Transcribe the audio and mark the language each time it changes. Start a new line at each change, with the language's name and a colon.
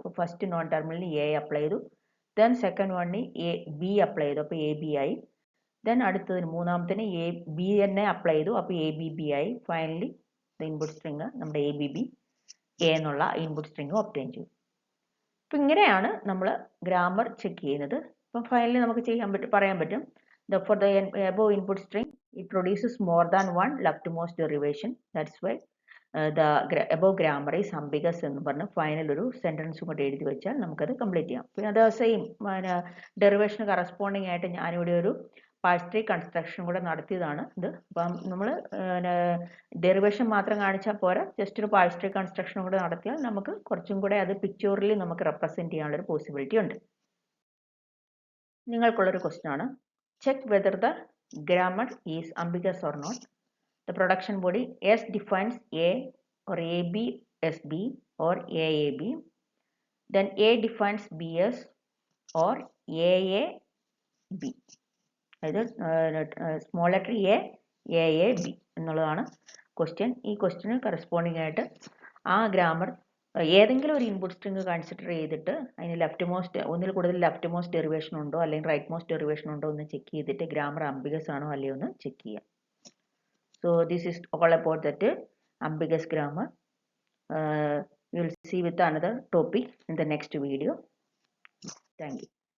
Malayalam: അപ്പോൾ first non ടെർമിനലിന് A apply ചെയ്തു. ദെൻ സെക്കൻഡ് വണ്ണിന് ബി അപ്ലൈ ചെയ്തു, അപ്പോൾ AB ആയി. ദെൻ അടുത്തതിന് മൂന്നാമത്തിന് B തന്നെ അപ്ലൈ ചെയ്തു, അപ്പോൾ ABB ആയി. ഫൈനലി ഇൻപുട്ട് സ്ട്രിങ് നമ്മുടെ ABB A എന്നുള്ള ഇൻപുട്ട് സ്ട്രിങ് ഒബ്റ്റെയിൻ ചെയ്തു. അപ്പോൾ ഇങ്ങനെയാണ് നമ്മൾ ഗ്രാമർ ചെക്ക് ചെയ്യുന്നത്. അപ്പം ഫൈനലി നമുക്ക് പറയാൻ പറ്റും
English: for the above input string it produces more than one leftmost derivation, that's why the above grammar is ambiguous
Malayalam: എന്ന് പറഞ്ഞ് ഫൈനൽ ഒരു സെൻറ്റൻസും കൂടെ എഴുതി വെച്ചാൽ നമുക്കത് കംപ്ലീറ്റ് ചെയ്യാം. പിന്നെ അത് സെയിം ഡെറിവേഷന് കറസ്പോണ്ടിങ് ആയിട്ട് ഞാനിവിടെ ഒരു പാഴ്സ് ട്രീ കൺസ്ട്രക്ഷൻ കൂടെ നടത്തിയതാണ് ഇത്. അപ്പം നമ്മൾ ഡെറിവേഷൻ മാത്രം കാണിച്ചാൽ പോരാ, ജസ്റ്റ് ഒരു പാഴ്സ് ട്രീ കൺസ്ട്രക്ഷൻ കൂടെ നടത്തിയാൽ നമുക്ക് കുറച്ചും കൂടെ അത് പിക്ചറിൽ നമുക്ക് റെപ്രസെൻറ്റ് ചെയ്യാനുള്ളൊരു പോസിബിലിറ്റി ഉണ്ട്. നിങ്ങൾക്കുള്ളൊരു ക്വസ്റ്റ്യൻ ആണ്,
English: check whether the grammar is ambiguous or not. The production body S defines A or AB as B or AAB. Then A defines BS or AAB.
Malayalam: അതായത് സ്മോൾ ലെറ്റർ എ ബി എന്നുള്ളതാണ് question. ഈ question corresponding ആയിട്ട് ആ grammar ഏതെങ്കിലും ഒരു input string consider ചെയ്തിട്ട് അതിന് left most ഒന്നിൽ കൂടുതൽ ലെഫ്റ്റ് മോസ്റ്റ് ഡെറിവേഷൻ ഉണ്ടോ അല്ലെങ്കിൽ റൈറ്റ് മോസ്റ്റ് ഡെറിവേഷൻ ഉണ്ടോ എന്ന് ചെക്ക് ചെയ്തിട്ട് ഗ്രാമർ അംബിഗസ് ആണോ അല്ലയോ എന്ന് ചെക്ക് ചെയ്യാം.
English: So this is all about that ambiguous grammar. We will see with another topic in the next video. Thank you.